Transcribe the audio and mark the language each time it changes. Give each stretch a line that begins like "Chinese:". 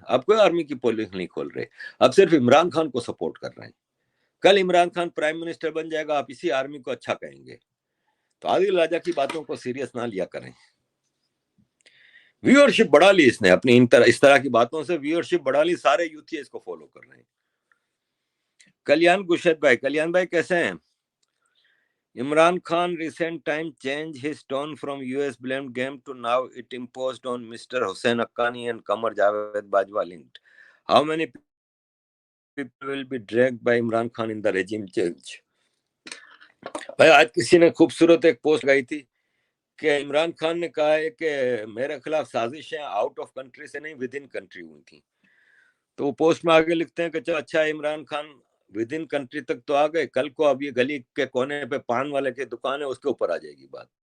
Urdu: آپ کوئی آرمی کی پولیں نہیں کھول رہے، آپ صرف عمران خان کو سپورٹ کر رہے ہیں. کل عمران خان پرائم منسٹر بن جائے گا، آپ اسی آرمی کو اچھا کہیں گے. تو عادل راجہ کی باتوں کو سیریس نہ لیا کریں. ویورشپ بڑھا لی اس نے اپنی اس طرح کی باتوں سے، ویورشپ بڑھا لی، سارے یوتھی اس کو فالو کر رہے ہیں. کلیان گشت بھائی، کلیان بھائی کیسے ہیں؟
English: Imran Khan recent time changed his tone from US blamed game to now it imposed on Mr. Hussain Haqqani and Qamar Javed Bajwa linked. How many people will be dragged by Imran Khan in the regime change?
Urdu: بھائی آج کسی نے خوبصورت ایک post گئی تھی کہ عمران خان نے کہا ہے کہ میرے خلاف سازشیں
English: out of country
Urdu: سے نہیں
English: within country
Urdu: ہوئی تھیں. تو وہ پوسٹ میں آگے لکھتے ہیں کہ چلو اچھا Imran Khan
English: within country
Urdu: تک تو آ گئے، کل کو اب یہ گلی کے کونے پہ پان والے کی دکان ہے اس کے اوپر آ جائے گی بات.